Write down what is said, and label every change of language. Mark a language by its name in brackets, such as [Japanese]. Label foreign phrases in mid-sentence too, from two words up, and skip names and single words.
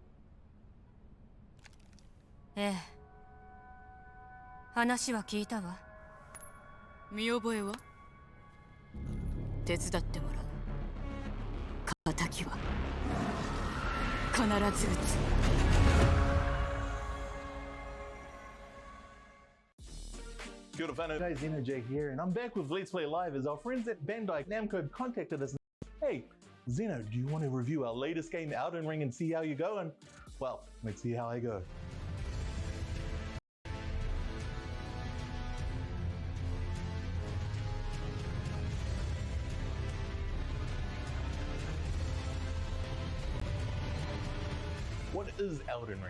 [Japanese] ええ。話は聞いたわ。見覚えは？手伝ってもらう。敵は必ず撃つ。 [Māori] Kia ora whanau, [English] guys, Zeno J here, and I'm back with Let's Play Live as our friends at Bandai Namco contacted us. Hey, Zeno, do you want to review our latest game, Elden Ring, and see how you go? And, well, let's see how I go. What is Elden Ring?